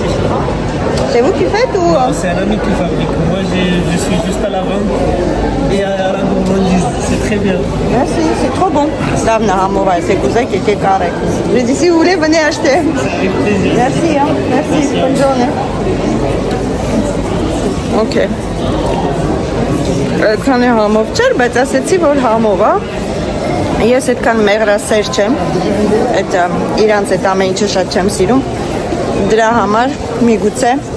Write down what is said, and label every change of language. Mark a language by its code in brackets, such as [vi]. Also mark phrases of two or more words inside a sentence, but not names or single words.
[fr] C'est vous qui faites ou C'est un ami qui fabrique. Moi, je suis juste à la vente et à la gourmandise. C'est très bien. Merci, c'est trop bon. Davna Hamova, c'est cousin qui est carré. Je dis si vous voulez, venez acheter. Avec plaisir. Merci, hein. Merci. Bonne journée. Ok. [hy] Քանի համով չէր, բայց ասեցի, որ համով է։ Ես այդքան մեղրասեր չեմ, այդ իրանց այդ ամեն ինչը շատ չեմ սիրում, դրա համար միգուցե